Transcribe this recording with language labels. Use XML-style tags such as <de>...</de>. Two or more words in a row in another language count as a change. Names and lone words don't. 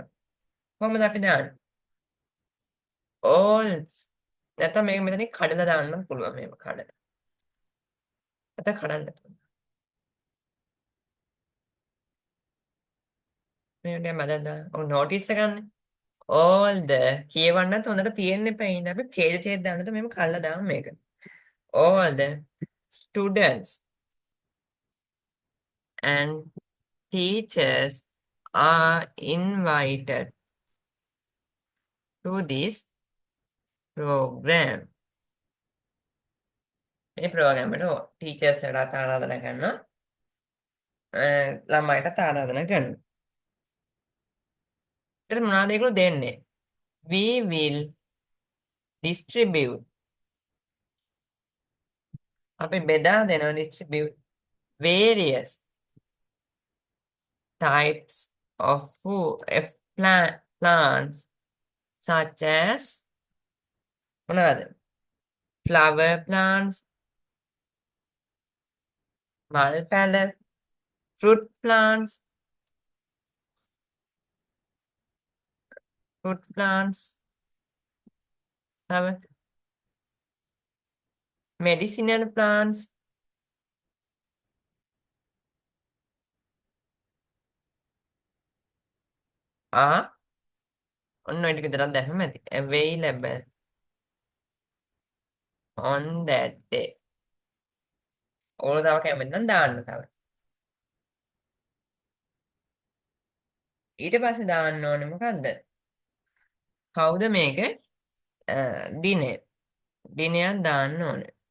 <si>කොහොමද අපි දාන්නේ? all නැත්නම් මේක මෙතනින් කඩලා දාන්නත් පුළුවන් මේක කඩලා. නැත්නම් කඩන්න නැතුව. මේ දැන් මම දැන් ඔය නෝටිස් එක ගන්න.</si> <en>all the</en> <si>කියවන්නත් හොඳට තියෙන්න එපා. ඉතින් අපි ඡේද දාන්නත් මෙහෙම කඩලා දාමු මේක.</si> <en>all the students and teachers are invited to this program.</en> <si>මේ ප්‍රෝග්‍රෑම් එකට ටීචර්ස්ලාට ආරාධනා කරනවා. ළමයිට ආරාධනා කරනවා. ඊට මොනවද ඒගොල්ලෝ දෙන්නේ?</si> <en>We will distribute.</en> <si>අපි බෙදා දෙනවා</si> <en>distribute various types of plants such as</en> <si>මොනවද?</si> <en>flower plants,</en> <si>මල් පැල,</si> <en>fruit plants,</en> <si>තව</si> <en>medicinal plants, are</en> <si>ඔන්න ඔය ටික විතරක් දැම්මම ඇති.</si> <en>available on that day.</en> <si>ඕන තව කැමති නම් දාන්න තව. ඊට පස්සේ දාන්න ඕනේ මොකද්ද? කවුද මේක? දිනේ. දිනයක් දාන්න ඕනේ.</si>